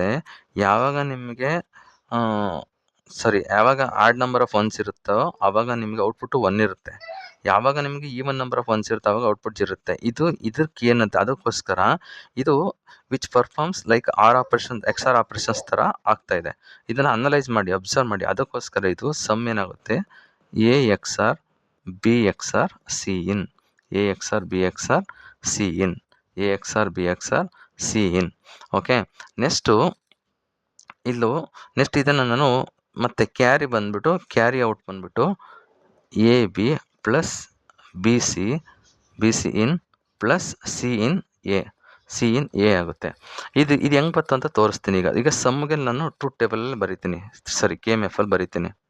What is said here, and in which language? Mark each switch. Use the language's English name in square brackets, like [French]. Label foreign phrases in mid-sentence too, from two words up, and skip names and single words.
[Kannada] ಯಾವಾಗ ನಿಮಗೆ ಯಾವಾಗ [English] add number of ones [Kannada] ಇರುತ್ತೋ ಆವಾಗ ನಿಮಗೆ ಔಟ್ಪುಟ್ಟು 1 ಇರುತ್ತೆ. ಯಾವಾಗ ನಿಮಗೆ [English] even number of ones [Kannada] ಇರುತ್ತೆ ಅವಾಗ ಔಟ್ಪುಟ್ ಇರುತ್ತೆ. ಇದಕ್ಕೆ ಏನಂತ, ಅದಕ್ಕೋಸ್ಕರ ಇದು [English] which performs like operation XOR operations [Kannada] ಥರ ಆಗ್ತಾಯಿದೆ. ಇದನ್ನು ಅನಲೈಸ್ ಮಾಡಿ, ಅಬ್ಸರ್ವ್ ಮಾಡಿ. ಅದಕ್ಕೋಸ್ಕರ ಇದು ಸಮ್ ಏನಾಗುತ್ತೆ, [English] A XOR B XOR C in A XOR B XOR C in A XOR B XOR C in. [Kannada] ಓಕೆ. ನೆಕ್ಸ್ಟ್ ಇದನ್ನು ನಾನು ಮತ್ತೆ ಕ್ಯಾರಿ ಬಂದುಬಿಟ್ಟು [English] carry out [Kannada] ಬಂದುಬಿಟ್ಟು AB + BC in + C in A ಆಗುತ್ತೆ. ಇದು ಹೆಂಗೆ ಬಂತು ಅಂತ ತೋರಿಸ್ತೀನಿ. ಈಗ ಸಮ್ಗೆ ನಾನು [English] truth tableಲ್ಲಿ [Kannada] ಬರಿತೀನಿ, KMFಲ್ಲಿ ಬರಿತೀನಿ.